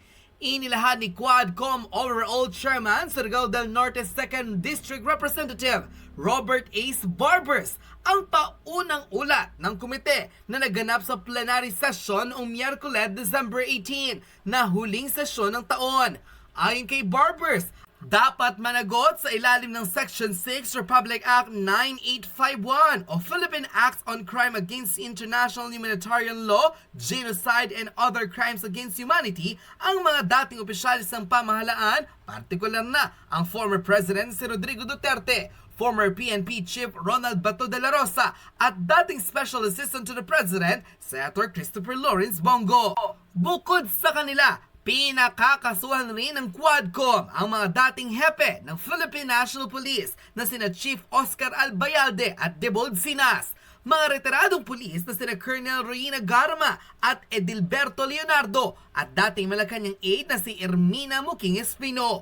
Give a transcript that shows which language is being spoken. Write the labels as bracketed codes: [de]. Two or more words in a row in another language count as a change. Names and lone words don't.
[tl] Inilahad ni Quadcom Overall Chairman Surigao del Norte 2nd District Representative Robert Ace Barbers ang paunang ulat ng komite na naganap sa plenary session noong Miyerkules, December 18 na huling sesyon ng taon. Ayon kay Barbers, dapat managot sa ilalim ng Section 6 Republic Act 9851 o Philippine Acts on Crime Against International Humanitarian Law, Genocide and Other Crimes Against Humanity ang mga dating opisyalis ng pamahalaan, partikular na ang former President si Rodrigo Duterte, former PNP Chief Ronald Bato de la Rosa at dating Special Assistant to the President, Senator Christopher Lawrence Bongo. Bukod sa kanila, pinakakasuhan rin ng Quadcom ang mga dating hepe ng Philippine National Police na sina Chief Oscar Albayalde at Debold Sinas, mga retiradong pulis na sina Colonel Royina Garma at Edilberto Leonardo at dating Malacanang aide na si Ermina Muking Espino.